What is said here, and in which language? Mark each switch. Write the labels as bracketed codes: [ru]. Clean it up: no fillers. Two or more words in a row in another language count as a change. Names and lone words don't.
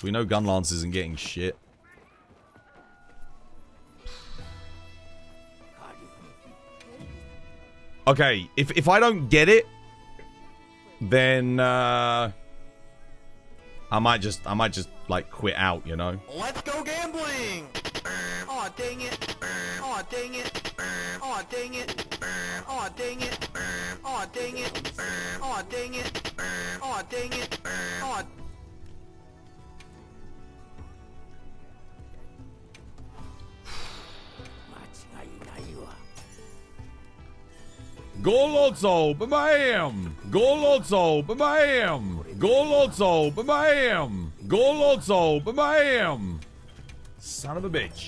[en] We know Gunlance isn't getting shit. Okay, if I don't get it, then I might just like quit out, you know. Let's go gambling! Aw, dang it! Aw, dang it! Aw, dang it! Aw, dang it! Aw, dang it! Aw, dang it! Aw, dang it! Aw. Golotso, bam! Golotso, bam! Golotso, bam! Golotso, bam! Son of a bitch.